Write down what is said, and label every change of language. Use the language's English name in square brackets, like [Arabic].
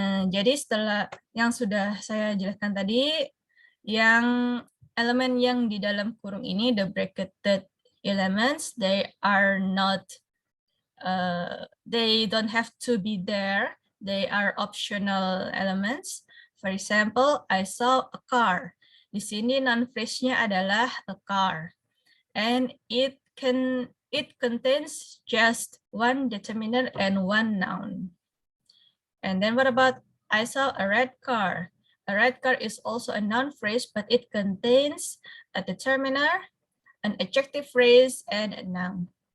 [Indonesian] Jadi setelah yang sudah saya jelaskan tadi, yang elemen yang di dalam kurung ini, [English] the bracketed elements, they are not they don't have to be there. They are optional elements. For example, I saw a car. [Indonesian] Di sini noun phrase-nya adalah a car. [English] And it contains just one determiner and one noun. And then what about I saw a red car? A red car is also a noun phrase, but it contains a determiner, an adjective phrase, and a noun.